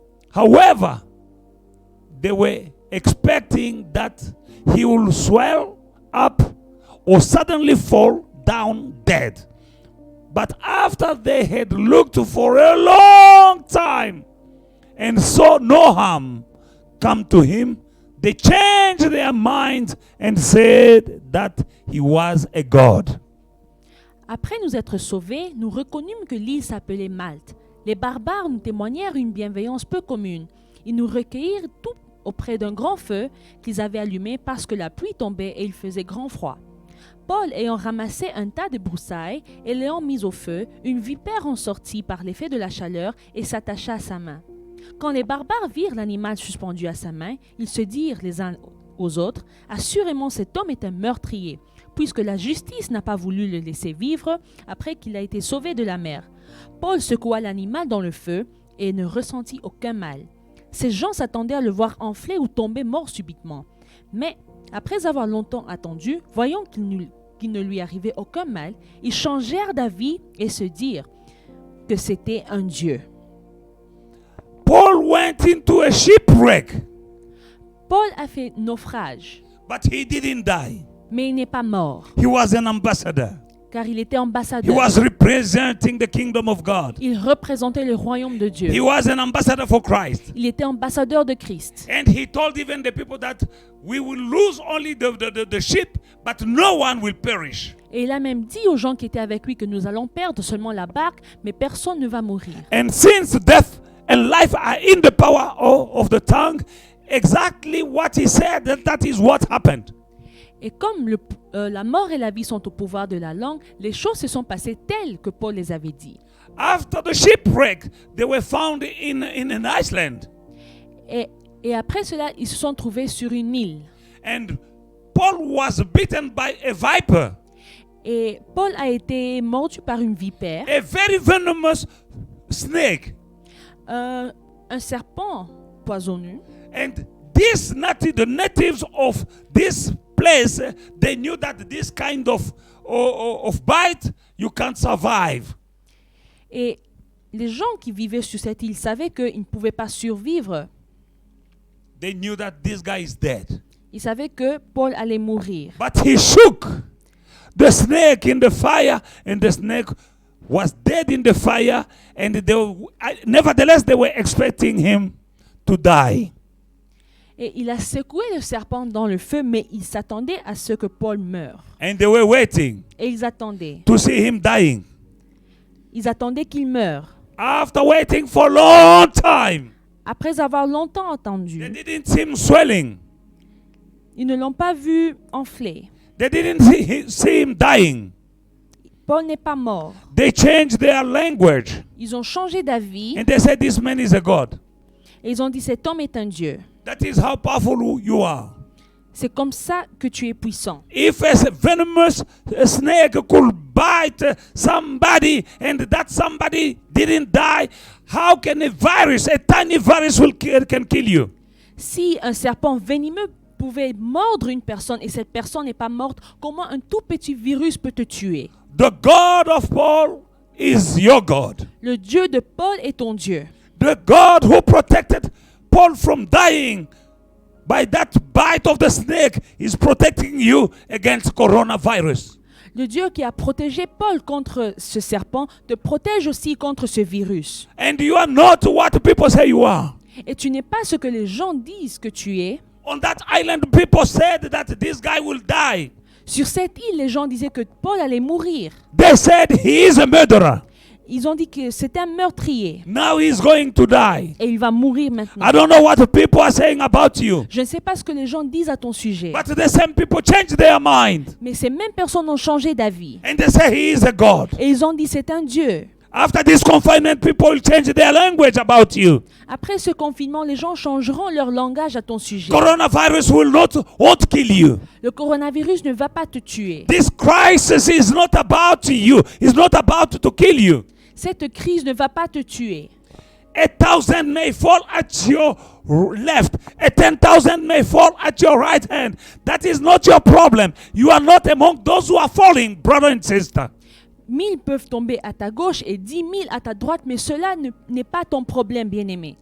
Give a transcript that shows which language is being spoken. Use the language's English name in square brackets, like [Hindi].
[English] However, they were expecting that he will swell up or suddenly fall down dead. But after they had looked for a long time and saw no harm come to him, they changed their minds and said that he was a god. [French] Après nous être sauvés, nous reconnûmes que l'île s'appelait Malte. Les barbares nous témoignèrent une bienveillance peu commune. Ils nous recueillirent tout auprès d'un grand feu qu'ils avaient allumé parce que la pluie tombait et il faisait grand froid. Paul ayant ramassé un tas de broussailles et l'ayant mis au feu, une vipère en sortit par l'effet de la chaleur et s'attacha à sa main. Quand les barbares virent l'animal suspendu à sa main, ils se dirent les uns aux autres, « Assurément cet homme est un meurtrier, puisque la justice n'a pas voulu le laisser vivre après qu'il a été sauvé de la mer. » Paul secoua l'animal dans le feu et ne ressentit aucun mal. Ces gens s'attendaient à le voir enfler ou tomber mort subitement. Mais, après avoir longtemps attendu, voyant qu'il ne lui arrivait aucun mal, ils changèrent d'avis et se dirent que c'était un dieu. [English] Paul went into a shipwreck, [French] Paul a fait naufrage, [English] but he didn't die. [French] mais il n'est pas mort, [English] He was an ambassador. [French] car il était [English] He [French] ambassadeur. [English] was representing the kingdom of God. [French] Il représentait le royaume de Dieu. [English] He was an ambassador for Christ. [French] Il était ambassadeur de Christ. [English] And he told even the people that we will lose only the ship, but no one will perish. [French] Et il a même dit aux gens qui étaient avec lui que nous allons perdre seulement la barque, mais personne ne va mourir. [English] And since death and life are in the power of the tongue, exactly what he said, that is what happened. [French] Et comme la mort et la vie sont au pouvoir de la langue, les choses se sont passées telles que Paul les avait dit. [English] After the shipwreck, they were found in an Iceland. [French] Et après cela, ils se sont trouvés sur une île. [English] And Paul was bitten by a viper, [French] Et Paul a été mordu par une vipère, [English] a very venomous snake. [French] un serpent poisonneux. [English] And the natives of this place, they knew that this kind of bite, you can't survive. [French] Et les gens qui vivaient sur cette île savaient qu'ils ne pouvaient pas survivre. [English] They knew that this guy is dead. [French] Ils savaient que Paul allait mourir. [English] But he shook the snake in the fire, and the snake was dead in the fire, and nevertheless they were expecting him to die. [French] Et il a secoué le serpent dans le feu, mais ils s'attendaient à ce que Paul meure. [English] And they were waiting [French] Et ils attendaient. [English] to see him dying. [French] Ils attendaient qu'il meure. [English] After waiting for a long time, [French] Après avoir longtemps [English] they [French] attendu, [English] didn't see him swelling. [French] ils ne l'ont pas vu enfler. [English] They didn't see him dying. [French] Paul n'est pas mort. [English] They changed their language. [French] Ils ont changé d'avis [English] And they said, this man is a god. [French] et ils ont dit cet homme est un dieu. [English] That is how powerful you are. [French] C'est comme ça que tu es puissant. [English] If a venomous snake could bite somebody and that somebody didn't die, how can a tiny virus can kill you? [French] Si un serpent venimeux pouvait mordre une personne et cette personne n'est pas morte, comment un tout petit virus peut te tuer? [English] The God of Paul is your God. [French] Le Dieu de Paul est ton Dieu. [English] The God who protected Paul from dying by that bite of the snake is protecting you against coronavirus. [French] Le Dieu qui a protégé Paul contre ce serpent te protège aussi contre ce virus. [English] And you are not what people say you are. [French] Et tu n'es pas ce que les gens disent que tu es. [English] On that island, people said that this guy will die. [French] Sur cette île, les gens disaient que Paul allait mourir. [English] They said he is a murderer. [French] Ils ont dit que c'était un meurtrier. [English] Now he's going to die. [French] Et il va mourir maintenant. [English] I don't know what the people are saying about you. [French] Je ne sais pas ce que les gens disent à ton sujet. [English] But the same people change their mind. [French] Mais ces mêmes personnes ont changé d'avis. [English] And they say he is a God. [French] Et ils ont dit c'est un Dieu. [English] After this confinement, people will change their language about you. [French] Après ce confinement, les gens changeront leur langage à ton sujet. [English] Coronavirus won't kill you. [French] Le coronavirus ne va pas te tuer. [English] This crisis is not about you. It's not about to kill you. [French] Cette crise ne va pas te tuer. [English] 1,000 may fall at your left. 10,000 may fall at your right hand. That is not your problem. You are not among those who are falling, brother and sister. [French] 1000 peuvent tomber à ta gauche et 10 000 à ta droite, mais cela n'est pas ton problème, bien-aimé.